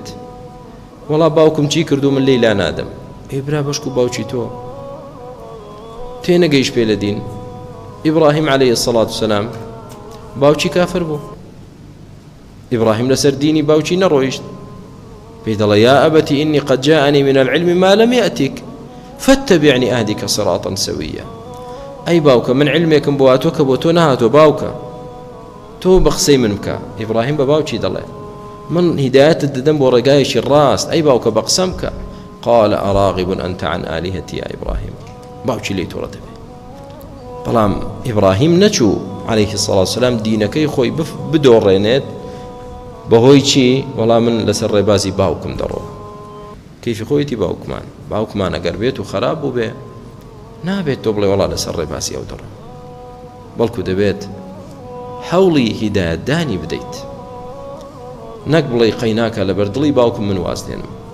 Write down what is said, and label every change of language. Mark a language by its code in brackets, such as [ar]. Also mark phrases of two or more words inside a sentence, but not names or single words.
[ckb] وەڵا باوکم چی کردو من لێی لا نادەم. ئێبرا بەشک و باوکی تۆ تێنەگەیش پێ لە دین. ئیبراهیم [ar] عەلەیهی السەڵات وسەلام [ckb] باوکی کافر بوو. ئیبراهیم لەسەر دینی باوکی نەڕۆیشت. پێی دەڵێ [ar] یا ئەبەتی ئینی قەد جاءنی من العلم ما لم يأتك فاتبعني أهدك صراطا سويا. [ckb] ئەی باوکە من علمێکم بۆ هاتۆ کە بۆ تۆ نەهاتۆ باوکە، تۆ بە قسەی من بکە. ئیبراهیم بە باوکی دەڵێ من هیدایەتت دەدەم بۆ ڕێگایەکی ڕاست، ئەی باوکە بە قسەم بکە. [ar] قال أراغب أنت عن آلهتي يا إبراهيم. [ckb] باوکی لێی تۆڕە دەبێ. بەڵام ئیبراهیم نەچوو [ar] عەلەیهی السەڵات وسەلام [ckb] دینەکەی خۆی بدۆڕێنێت بەهۆی چی؟ وەڵام من لەسەر ڕێبازی باوکم دەڕۆ. کەیفی خۆیەتی باوکمان ئەگەر بێت و خراپ بوو بێ نابێت تۆ بڵێ وەڵا لەسەر ڕێبازی ئەو دەڕۆ، بەڵکو دەبێت هەوڵی هیدایەتدانی بدەیت، نەک بڵێ قەیناکە لەبەر دڵی باوکم من واز دێنم.